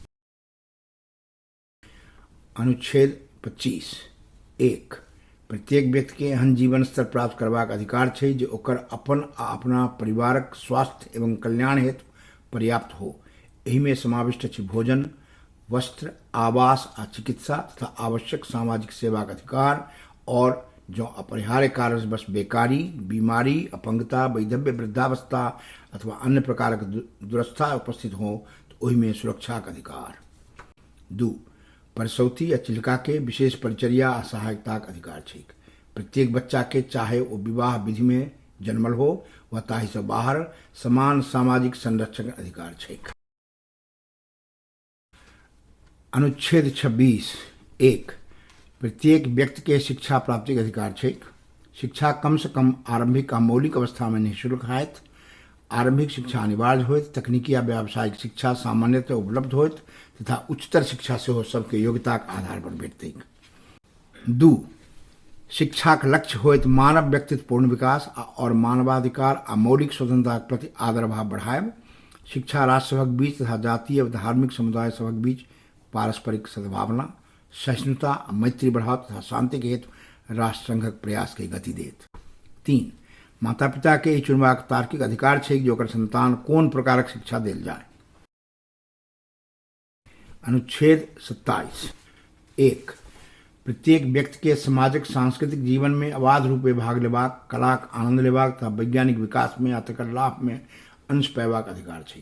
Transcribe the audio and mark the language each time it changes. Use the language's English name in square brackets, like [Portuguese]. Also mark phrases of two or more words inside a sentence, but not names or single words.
[Maithili] अनुच्छेद 25 1 प्रत्येक व्यक्ति के एहन जीवन स्तर प्राप्त करबाक अधिकार छै जे ओकर अपन आ अपना परिवारक स्वास्थ्य एवं कल्याण हेतु पर्याप्त हो। एहि में समाविष्ट अछि भोजन, वस्त्र, आवास आ चिकित्सा तथा आवश्यक सामाजिक सेवा का अधिकार। और जो अपरिहार्य कारणवश बेकारी, बीमारी, अपंगता, वैधव्य, वृद्धावस्था अथवा अन्य प्रकार के दुरवस्था उपस्थित हो तो ओहि में सुरक्षा का अधिकार। 2 परसौती या चिल्का के विशेष परिचर्या आ सहायता का अधिकार छै। प्रत्येक बच्चा के चाहे वो विवाह विधि में जन्मल हो व ताहि से बाहर समान सामाजिक संरक्षण का अधिकार छै। अनुच्छेद 26 1 प्रत्येक व्यक्ति के शिक्षा प्राप्ति के अधिकार छै। शिक्षा कम से कम आरंभिक आ मौलिक अवस्था में निःशुल्क होयत। आरंभिक शिक्षा अनिवार्य होयत। तकनीकी या व्यावसायिक शिक्षा सामान्यतः उपलब्ध होयत तथा उच्चतर शिक्षा से हो सबके योग्यता के आधार पर भेटतै। 2 शिक्षा का लक्ष्य होयत मानव व्यक्तित्व पूर्ण विकास और मानवाधिकार आ मौलिक स्वतंत्रता के प्रति आदर भाव बढ़ायब। शिक्षा राष्ट्र सभक बीच तथा जातीय व धार्मिक समुदाय सभक बीच पारस्परिक सद्भावना, सहिष्णुता आ मैत्री बढ़ाव तथा शांति के हेतु राष्ट्र संघक प्रयास के गति देत। 3 माता पिता के चुनबाक तार्किक अधिकार छै जे ओकर संतान कोन प्रकारक शिक्षा देल जाय। अनुच्छेद 27 1 प्रत्येक व्यक्ति के सामाजिक सांस्कृतिक जीवन में अबाध रूपे भाग लेबाक, कलाक आनंद लेबाक तथा वैज्ञानिक विकास में या तकर लाभ में अंश पैबाक अधिकार छै।